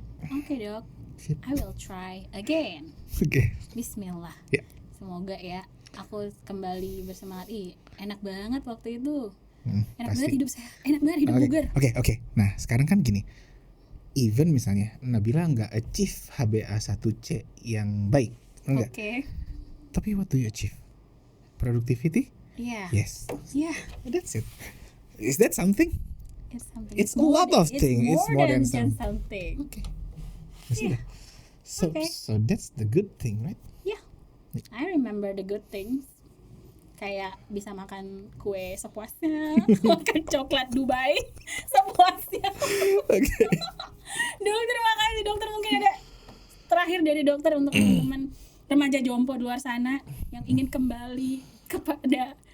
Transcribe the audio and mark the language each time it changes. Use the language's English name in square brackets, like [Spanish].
[Indonesian] Oke dok, [English] I will try again. Bismillah. [Indonesian] Semoga ya aku kembali bersemangat. Enak banget waktu itu. Enak banget hidup saya. Enak banget hidup bugar. Oke. Nah sekarang kan gini, even misalnya Nabila nggak achieve HbA1c yang baik, enggak? [English] Tapi what do you achieve? Productivity? Yes. That's it. Is that something? It's a lot of things. It's more than something. So that's the good thing, right? Yeah. I remember the good things. [Indonesian] Kayak bisa makan kue sepuasnya, makan coklat Dubai sepuasnya. Dokter, makasih dokter. Mungkin ada terakhir dari dokter untuk teman-teman remaja jompo di luar sana yang ingin kembali kepada